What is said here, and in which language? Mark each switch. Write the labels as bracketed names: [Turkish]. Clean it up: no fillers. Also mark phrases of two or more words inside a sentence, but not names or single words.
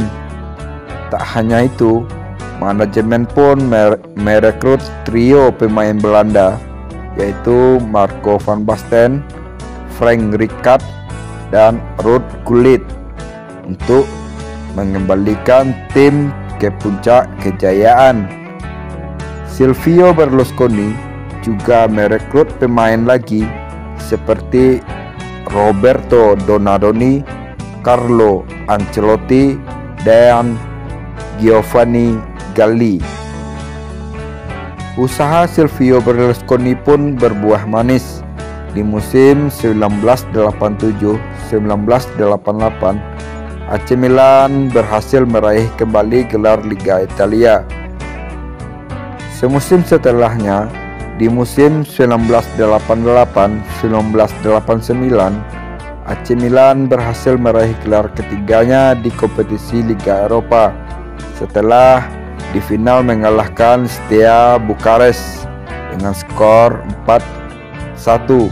[Indonesian] Tak hanya itu, manajemen pun merekrut trio pemain Belanda, yaitu Marco van Basten, Frank Rijkaard, dan Ruud Gullit untuk mengembalikan tim ke puncak kejayaan. Silvio Berlusconi juga merekrut pemain lagi seperti Roberto Donadoni, Carlo Ancelotti, dan Giovanni Galli. Usaha Silvio Berlusconi pun berbuah manis. Di musim 1987-1988, AC Milan berhasil meraih kembali gelar Liga Italia. Semusim setelahnya, di musim 1988-1989, AC Milan berhasil meraih gelar ketiganya di kompetisi Liga Eropa setelah di final mengalahkan Steaua Bukares dengan skor 4-1.